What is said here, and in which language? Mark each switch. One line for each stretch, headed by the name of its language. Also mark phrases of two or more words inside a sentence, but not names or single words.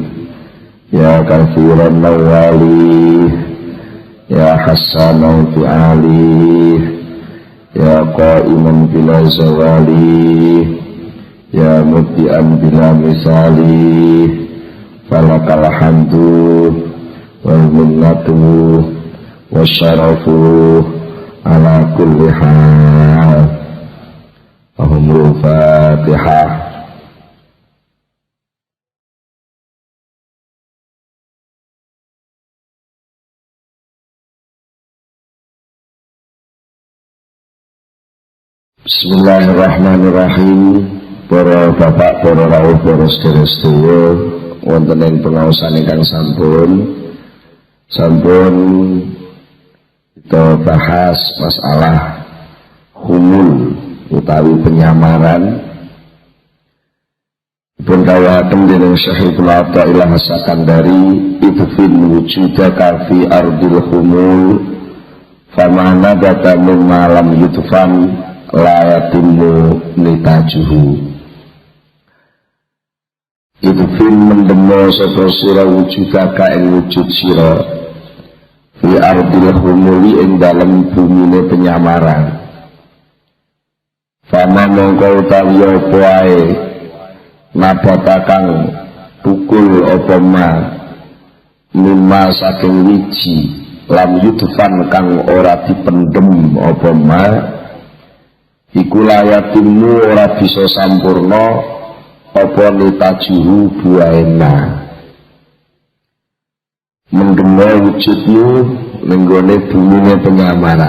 Arabic: يا كثير النوال يا حسن الفعال يا قائما بلا زوال يا مبدعا بلا مثال فلك الحمد والمنة والشرف على كل حال. اللهم الفاتحة. بسم الله الرحمن الرحيم.
Javanese: Para bapak, para rawuh, para sedherek-sedherek, wonten ing pengaosan ingkang sampun kita bahas masalah humul utawi penyamaran. Dipun dawuhaken dening
Arabic: Syekhul Athaillah Sakandari, ادفن وجودك في أرض الخمول فما نبت مما لم يدفن لا يتم نتاجه.
Javanese: Idfin mendemo sapa sira wujudaka ing wujud sira
Arabic: في أرض الخمول
Javanese: ing dalem bumine penyamaran. Fama mongko utawi apa ae nabatakan tukul apa
Arabic: ما مما
Javanese: saking wiji
Arabic: لم يدفن
Javanese: kang ora dipendem apa ma iku layatimu ora bisa sampurna apa nitajuhu buaena mendeme wujudmu nenggone bumine penyamaran.